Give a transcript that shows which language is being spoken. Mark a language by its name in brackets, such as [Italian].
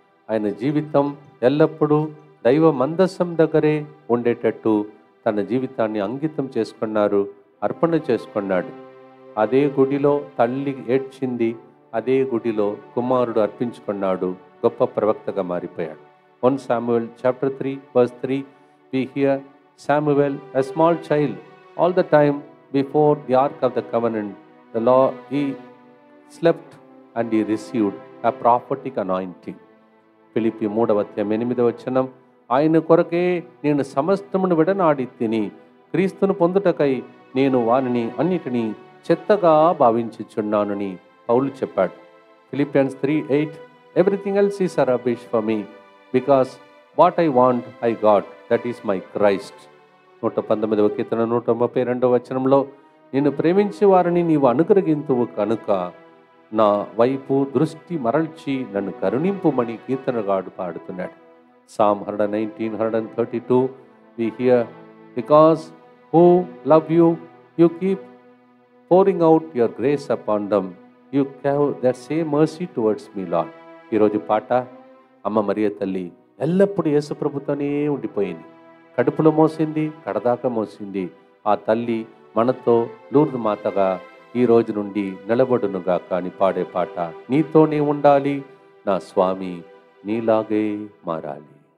[Telugu] ఆయన జీవితం ఎల్లప్పుడూ దైవ మందసం దగ్గరే ఉండేటట్టు తన జీవితాన్ని అంకితం చేసుకున్నారు, అర్పణ చేసుకున్నాడు. అదే గుడిలో తల్లి ఏడ్చింది, అదే గుడిలో కుమారుడు అర్పించుకున్నాడు, గొప్ప ప్రవక్తగా మారిపోయాడు. [English] 1 Samuel chapter 3 verse 3, we hear Samuel, a small child, all the time before the ark of the covenant, the Lord, he slept and he received a prophetic anointing. [Telugu] Philippi 3:8 ఆయన కొరకే నేను సమస్తమును విడనాడి తిని క్రీస్తును పొందుటకై నేను వారిని అన్నిటినీ చెత్తగా భావించుచున్నానని పౌలు చెప్పాడు. [English] Philippians 3:8, everything else is a rubbish for me because what I want I got, that is my Christ. [Telugu] 119వ కీర్తన 132వ వచనంలో, నేను ప్రేమించే వారిని నీవు అనుగ్రహింతువు కనుక నా వైపు దృష్టి మరల్చి నన్ను కరుణింపుమని కీర్తనగాడు పాడుతున్నాడు. [English] Psalm 119, 132, we hear, because who love you, you keep pouring out your grace upon them. You have that same mercy towards me, Lord. [Telugu] ఈరోజు పాట, అమ్మ మరియ తల్లి ఎల్లప్పుడూ యేసు ప్రభుతోనే ఉండిపోయింది. కడుపులో మోసింది, కడదాకా మోసింది. ఆ తల్లి మనతో లూర్దు మాతగా ఈ రోజు నుండి నిలబడునుగా అని పాడే పాట, నీతోనే ఉండాలి నా స్వామి, నీలాగే మారాలి.